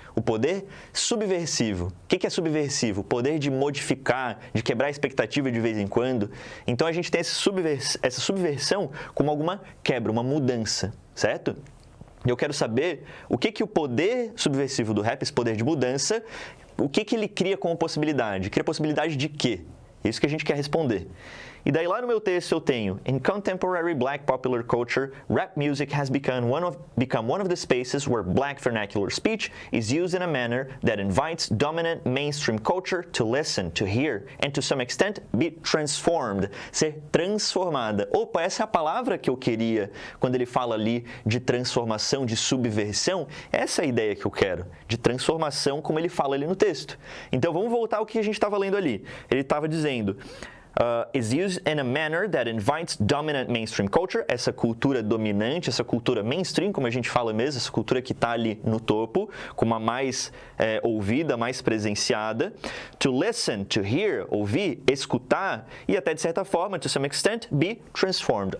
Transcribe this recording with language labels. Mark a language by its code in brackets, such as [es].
[pt] O poder subversivo. O que é subversivo? O poder de modificar, de quebrar a expectativa de vez em quando. Então a gente tem essa subversão como alguma quebra, uma mudança, certo? E eu quero saber o que o poder subversivo do rap, esse poder de mudança, o que ele cria como possibilidade? Cria possibilidade de quê? É isso que a gente quer responder. E daí lá no meu texto eu tenho, [en] in contemporary black popular culture, rap music has become one of the spaces where black vernacular speech is used in a manner that invites dominant mainstream culture to listen, to hear, and to some extent be transformed, [pt] ser transformada. Opa, essa é a palavra que eu queria quando ele fala ali de transformação, de subversão. Essa é a ideia que eu quero, de transformação como ele fala ali no texto. Então vamos voltar ao que a gente estava lendo ali. Ele estava dizendo... [en] is used in a manner that invites dominant mainstream culture, [pt] essa cultura dominante, essa cultura mainstream, como a gente fala mesmo, essa cultura que está ali no topo, como a mais ouvida, mais presenciada, [en] to listen, to hear, [pt] ouvir, escutar e até de certa forma, [en] to some extent, be transformed.